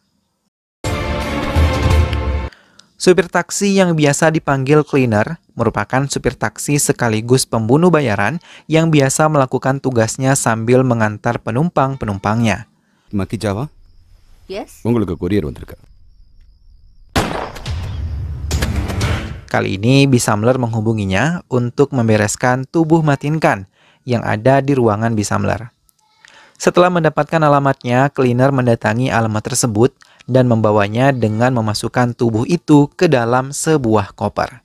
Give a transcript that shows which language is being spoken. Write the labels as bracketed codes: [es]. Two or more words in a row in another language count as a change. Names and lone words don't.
[id] Supir taksi yang biasa dipanggil cleaner merupakan supir taksi sekaligus pembunuh bayaran yang biasa melakukan tugasnya sambil mengantar penumpang-penumpangnya. Maki Java? [en] Yes. [ta] உங்களுக்கு courier வந்திருக்கு. [id] Kali ini Bisamler menghubunginya untuk membereskan tubuh Matin Khan yang ada di ruangan Bisamler. Setelah mendapatkan alamatnya, cleaner mendatangi alamat tersebut dan membawanya dengan memasukkan tubuh itu ke dalam sebuah koper.